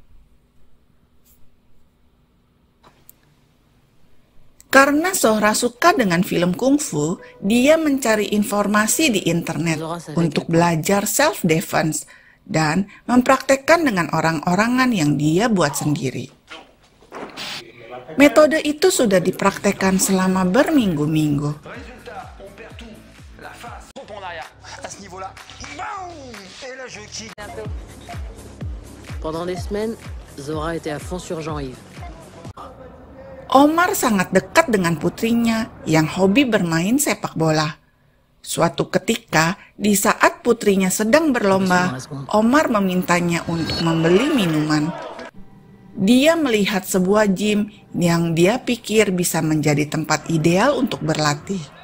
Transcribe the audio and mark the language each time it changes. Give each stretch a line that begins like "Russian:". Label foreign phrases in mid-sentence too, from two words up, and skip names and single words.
Indonesian: Karena Zohra suka dengan film kungfu, dia mencari informasi di internet untuk belajar self-defense dan mempraktekkan dengan orang-orangan yang dia buat sendiri. Metode itu sudah dipraktekkan selama berminggu-minggu.
French: Pendant des semaines, Zora était à fond sur Jean-Yves.
Indonesian: Omar sangat dekat dengan putrinya yang hobi bermain sepak bola. Suatu ketika, di saat putrinya sedang berlomba, Omar memintanya untuk membeli minuman. Dia melihat sebuah gym yang dia pikir bisa menjadi tempat ideal untuk berlatih.